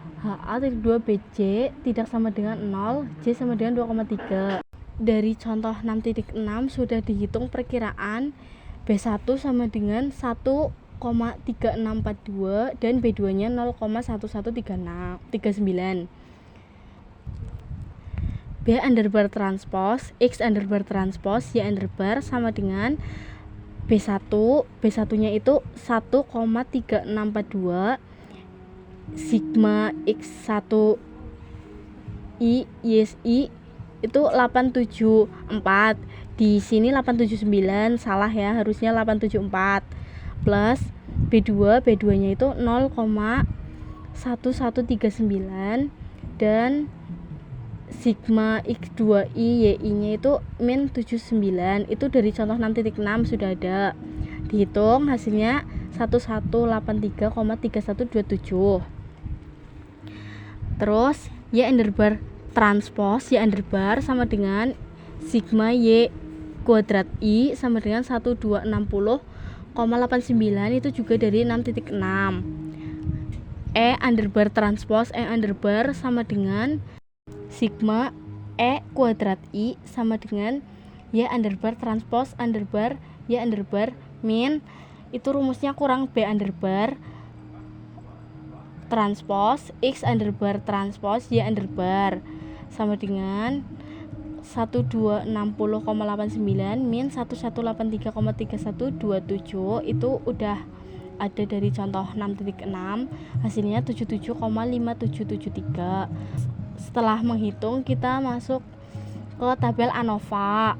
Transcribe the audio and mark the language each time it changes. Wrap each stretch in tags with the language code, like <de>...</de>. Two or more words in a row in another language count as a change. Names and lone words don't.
<id>HA,2BJ tidak sama dengan 0, J sama dengan 2,3. Dari contoh 6.6 sudah dihitung perkiraan B1 sama dengan 1,3642 dan B2 nya 0,1139. B underbar transpose X underbar transpose Y underbar sama dengan B1 nya itu 1,3642 sigma X1 I YSI itu 874. Di sini 879, salah ya, harusnya 874. Plus B2 nya itu 0,1139 dan sigma X2I YI nya itu min 79. Itu dari contoh 6.6 sudah ada. Dihitung hasilnya 1183,3127. Terus Y underbar transpose Y underbar sama dengan sigma Y kuadrat I sama dengan 1260,89. Itu juga dari 6.6. E underbar transpose E underbar sama dengan sigma E kuadrat I sama dengan Y underbar transpose underbar Y underbar min, itu rumusnya kurang B underbar transpose X underbar transpose Y underbar sama dengan 1260,89 min 1183,3127. Itu udah ada dari contoh 6.6, hasilnya 77,5773. Setelah menghitung kita masuk ke tabel ANOVA.</id>